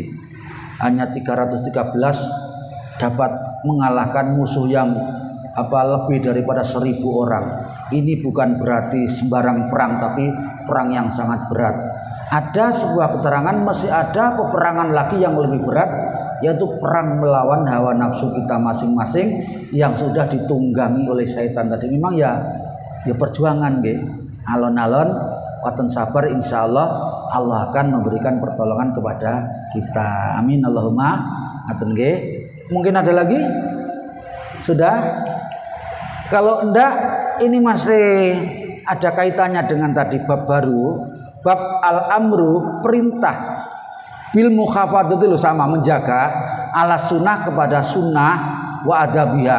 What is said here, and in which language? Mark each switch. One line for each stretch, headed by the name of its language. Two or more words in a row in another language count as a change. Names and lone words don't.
Indonesian: Hanya 313 dapat mengalahkan musuh yang lebih daripada 1000 orang. Ini bukan berarti sembarang perang, tapi perang yang sangat berat. Ada sebuah keterangan masih ada peperangan lagi yang lebih berat, yaitu perang melawan hawa nafsu kita masing-masing yang sudah ditunggangi oleh syaitan tadi. Memang ya perjuangan nggih.
Javanese: Alon-alon waten sabar,
Indonesian: insyaallah Allah akan memberikan pertolongan kepada kita.
Arabic: Amin Allahumma aten nggih.
Indonesian: Mungkin ada lagi? Sudah? Kalau enggak, ini masih ada kaitannya dengan tadi bab baru,
Arabic: bab al-amru,
Indonesian: perintah
Arabic: bil mukhafadhat
Indonesian: itu sama, menjaga
Arabic: ala sunnah
Indonesian: kepada
Arabic: sunnah wa adabiha.